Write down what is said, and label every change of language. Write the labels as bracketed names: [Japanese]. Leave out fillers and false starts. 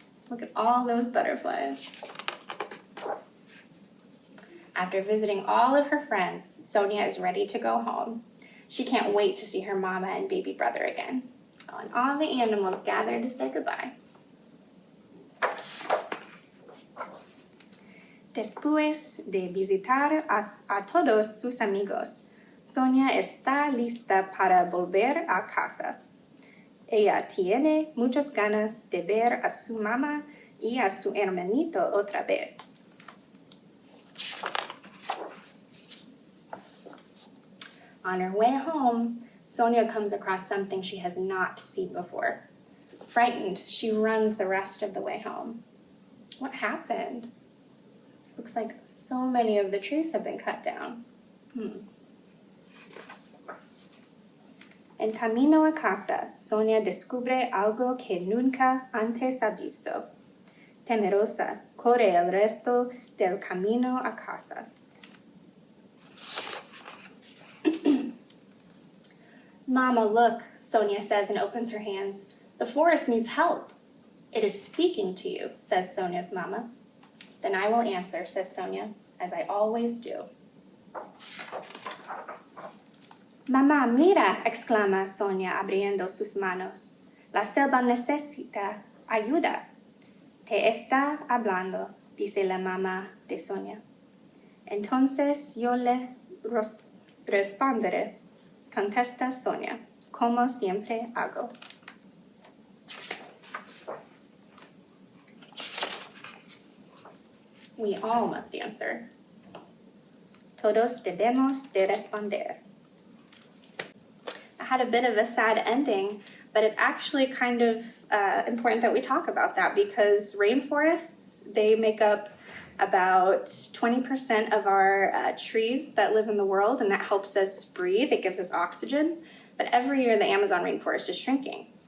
[English] Look at all those butterflies. After visiting all of her friends, Sonia is ready to go home. She can't wait to see her mama and baby brother again. Oh, and all the animals gather to say goodbye. [Spanish] Después de visitar a todos sus amigos, Sonia está lista para volver a casa. Ella tiene muchas ganas de ver a su mamá y a su hermanito otra vez. [English] On her way home, Sonia comes across something she has not seen before. Frightened, she runs the rest of the way home. What happened? Looks like so many of the trees have been cut down. [Spanish] En camino a casa, Sonia descubre algo que nunca antes ha visto. Temerosa, corre el resto del camino a casa. [English] Mama, look, Sonia says and opens her hands. The forest needs help. It is speaking to you, says Sonia's mama. Then I will answer, says Sonia, as I always do. [Spanish] Mamá, mira, exclama Sonia abriendo sus manos. La selva necesita ayuda. Te está hablando, dice la mamá de Sonia. Entonces yo le responderé, contesta Sonia, como siempre hago. [English] We all must answer. [Spanish] Todos debemos de responder. [English] I had a bit of a sad ending, but it's actually kind of important that we talk about that because rainforests, they make up about 20% of our trees that live in the world, and that helps us breathe. It gives us oxygen. But every year the Amazon rainforest is shrinking.